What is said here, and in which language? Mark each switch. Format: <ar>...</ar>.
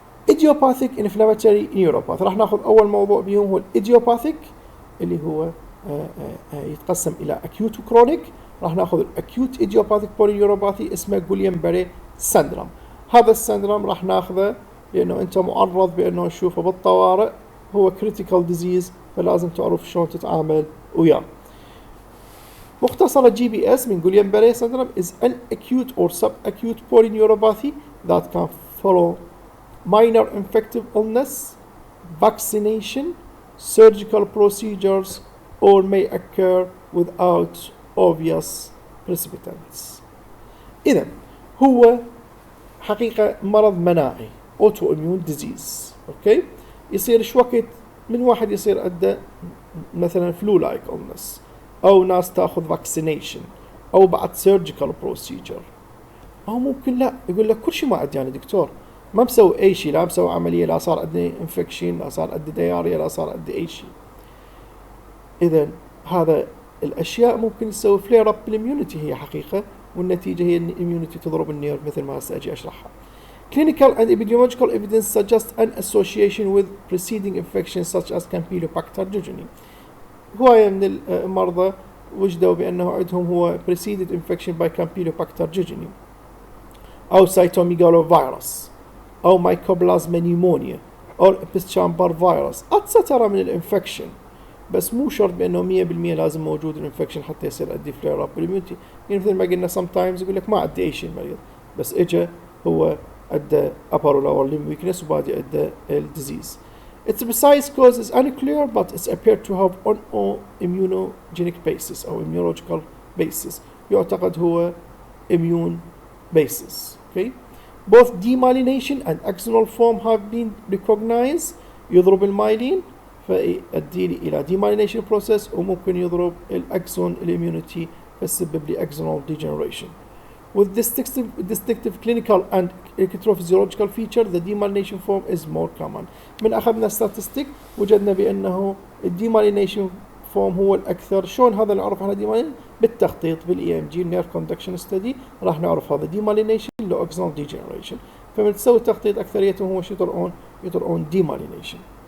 <ar>idiopathic inflammatory neuropathy، راح ناخذ أول موضوع بهم هو idiopathic، اللي هو يتقسم إلى acute وchronic. راح ناخذ acute idiopathic polyneuropathy اسمه جوليان-بيري syndrome. هذا السندروم راح ناخذه لأنه أنت معرض بأنه تشوفه بالطوارئ، هو critical disease، فلازم تعرف شلون تتعامل وياه. مختصرة GBS من</ar> <en>Guillain-Barré syndrome is an acute or subacute polyneuropathy that can follow minor infective illness, vaccination, surgical procedures, or may occur without obvious precipitants.</en> <ar>إذن هو حقيقة مرض مناعي autoimmune disease. أوكي، يصير شو وقت من واحد يصير عنده مثلا flu like illness، أو ناس تأخذ vaccination، أو بعد surgical procedure، أو ممكن لا يقول لك كل شيء ما عندي أنا دكتور، ما مسوي أي شيء، لا مسوي عملية، لا صار عندي infection، لا صار عندي diarrhea، لا صار عندي أي شيء. إذن هذا الأشياء ممكن تسوي flare up بالimmunity هي حقيقة، والنتيجة هي أن الimmunity تضرب النيرف مثل ما سأجي أشرحها.</ar> <en>Clinical and epidemiological evidence suggests an association with preceding infections such as Campylobacter jejuni.</en> <ar>هواية من المرضى وجدوا بأنه عندهم هو</ar> <en>preceded infection by Campylobacter jejuni،</en> <ar>أو cytomegalovirus، أو mycoplasma pneumonia، أو Epstein-Barr virus، etc. من الانفكشن، بس مو شرط بأنه 100% لازم موجود الانفكشن حتى يصير عندي flare up بالimmunity. يعني مثل ما قلنا sometimes يقول لك ما عندي أي شيء المريض، بس إجا هو عنده upper or lower limb weakness وبادي عنده الديزيز.</ar> <en>Its precise cause is unclear, but it's appeared to have on immunogenic basis أو immunological basis.</en> <ar>يعتقد هو immune basis.</ar> <en>Okay. Both demyelination and axonal form have been recognized.</en> <ar>يضرب المايلين فيؤدي إلى demyelination process، وممكن يضرب الأكسون الاميونيتي فيسبب لي axonal degeneration.</ar> <en>With distinctive clinical and electrophysiological feature, the demyelination form is more common.</en> <ar>من أخذنا statistic وجدنا بأنه demyelination form هو الأكثر. شلون هذا نعرف على demyelination؟ بالتخطيط بالEMG nerve conduction study راح نعرف هذا demyelination لو axonal degeneration. فمن تسوي التخطيط أكثريتهم هو شو يطرقون demyelination.</ar>